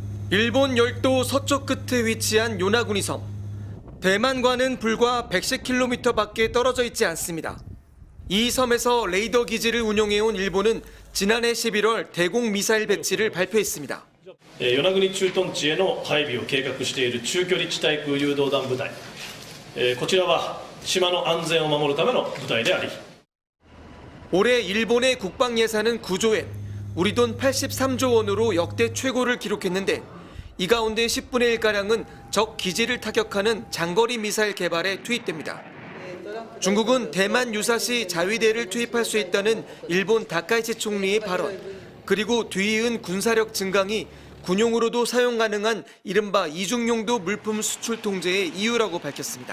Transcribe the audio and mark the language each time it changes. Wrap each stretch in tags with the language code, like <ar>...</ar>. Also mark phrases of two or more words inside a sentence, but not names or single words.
<ko>일본 열도 서쪽 끝에 위치한 요나구니 섬. 대만과는 불과 110km 밖에 떨어져 있지 않습니다. 이 섬에서 레이더 기지를 운용해온 일본은 지난해 11월 대공 미사일 배치를 발표했습니다.</ko> <ja>与那国駐屯地への配備を計画している中距離地対空誘導弾部隊、こちらは島の安全を守るための部隊であり</ja> <ko>올해 일본의 국방 예산은 9조 엔, 우리 돈 83조 원으로 역대 최고를 기록했는데 이 가운데 10분의 1가량은 적 기지를 타격하는 장거리 미사일 개발에 투입됩니다. 중국은 대만 유사시 자위대를 투입할 수 있다는 일본 다카이치 총리의 발언, 그리고 뒤이은 군사력 증강이 군용으로도 사용 가능한 이른바 이중용도 물품 수출 통제의 이유라고 밝혔습니다.</ko>